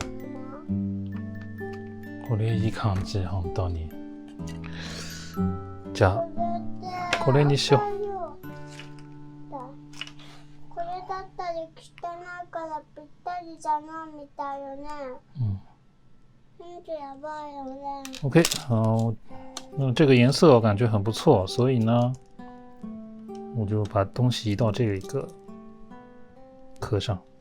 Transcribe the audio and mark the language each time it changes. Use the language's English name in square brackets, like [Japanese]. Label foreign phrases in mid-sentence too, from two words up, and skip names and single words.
[Japanese] これいい感じ、本当に。じゃあ、これにしよう。これだったら汚いからぴったりじゃないみたいよね。やばいよね。 [Chinese] OK，好，这个颜色我感觉很不错，所以呢，我就把东西移到这个壳上。